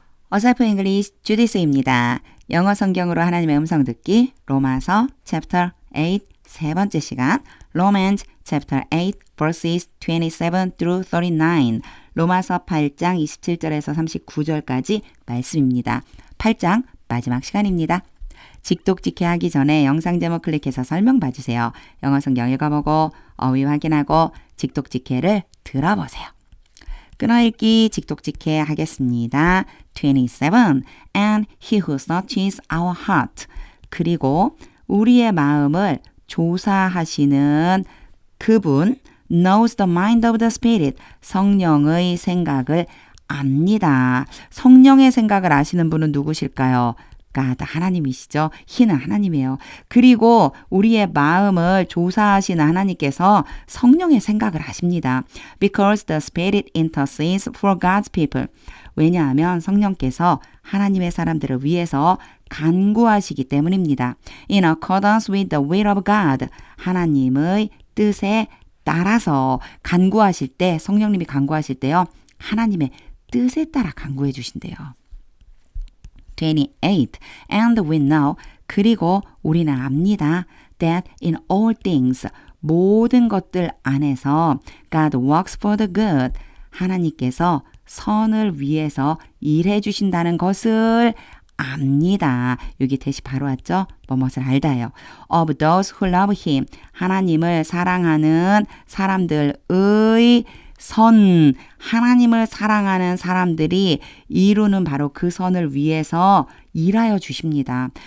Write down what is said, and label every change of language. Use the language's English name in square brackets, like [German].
[Korean] 어설프 잉글리시 주디스입니다. 영어 성경으로 하나님의 음성 듣기 로마서 챕터 8 세 번째 시간 [English] Romans chapter 8 verses 27 through 39 [Korean] 로마서 8장 27절에서 39절까지 말씀입니다. 8장 마지막 시간입니다. 직독직해 하기 전에 영상 제목 클릭해서 설명 봐주세요. 영어 성경 읽어보고 어휘 확인하고 직독직해를 들어보세요. 끊어읽기 직독직해 하겠습니다. 27. [English] And he who searches our heart. [Korean] 그리고 우리의 마음을 조사하시는 그분 [English] knows the mind of the spirit. [Korean] 성령의 생각을 압니다. 성령의 생각을 아시는 분은 누구실까요? God, 하나님이시죠. He는 하나님이에요. 그리고 우리의 마음을 조사하시는 하나님께서 성령의 생각을 아십니다. [English] Because the Spirit intercedes for God's people. [Korean] 왜냐하면 성령께서 하나님의 사람들을 위해서 간구하시기 때문입니다. [English] In accordance with the will of God. [Korean] 하나님의 뜻에 따라서 간구하실 때, 성령님이 간구하실 때요. 하나님의 뜻에 따라 간구해 주신대요. 28. [English] And we know, [Korean] 그리고 우리는 압니다. [English] That in all things, [Korean] 모든 것들 안에서 [English] God works for the good. [Korean] 하나님께서 선을 위해서 일해 주신다는 것을 압니다. 여기 대시 바로 왔죠? 뭐뭇을 알다요. [English] Of those who love him. [Korean] 하나님을 사랑하는 사람들의 선, 하나님을 사랑하는 사람들이 이루는 바로 그 선을 위해서 일하여 주십니다.